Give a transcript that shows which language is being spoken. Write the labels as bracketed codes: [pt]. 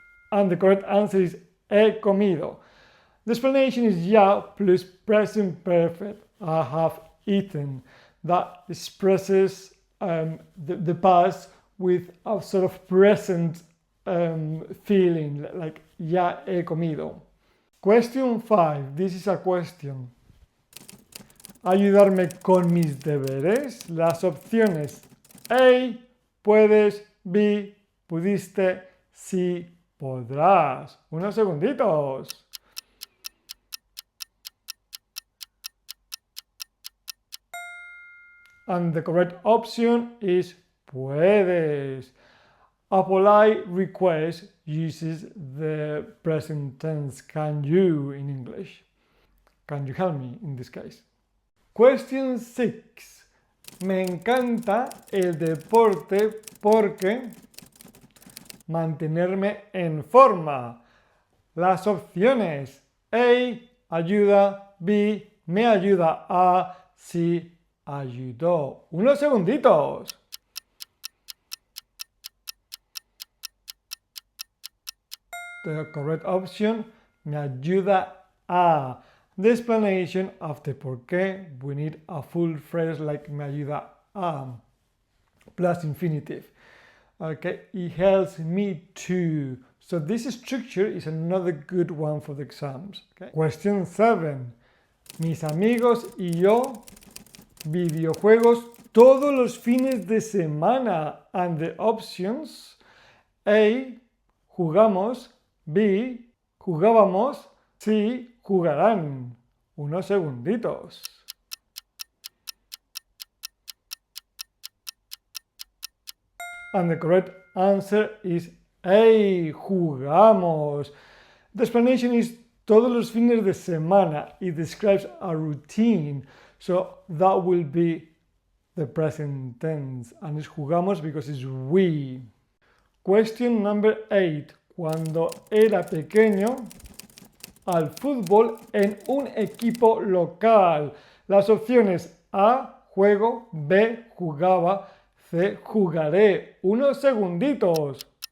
[en] And the correct answer is [es] he comido. [en] The explanation is ya plus present perfect. I have eaten. That expresses the past with a sort of present feeling, like [es] ya he comido. [en] Question 5. This is a question. [es] Ayudarme con mis deberes. Las opciones A, puedes, B, pudiste, C, podrás. Unos segunditos. [en] And the correct option is puedes. A polite request uses the present tense can you in English. Can you help me in this case? Question 6. [es] Me encanta el deporte porque mantenerme en forma. Las opciones A, ayuda, B, me ayuda, A, C, ayudó. Unos segunditos. [en] The correct option, [es] me ayuda a. [en] The explanation after [es] por qué, [en] we need a full phrase like [es] me ayuda a [en] plus infinitive. Okay, it helps me to. So this structure is another good one for the exams. Okay. Question 7. [es] Mis amigos y yo videojuegos todos los fines de semana. [en] And the options A, jugamos, B, jugábamos, C, jugarán. [es] Unos segunditos. [en] And the correct answer is A, jugamos. The explanation is [es] todos los fines de semana. [en] It describes a routine. So that will be the present tense. And it's jugamos because it's we. Question number 8. [es] Cuando era pequeño, al fútbol en un equipo local. Las opciones A, juego, B, jugaba, C, jugaré. Unos segunditos.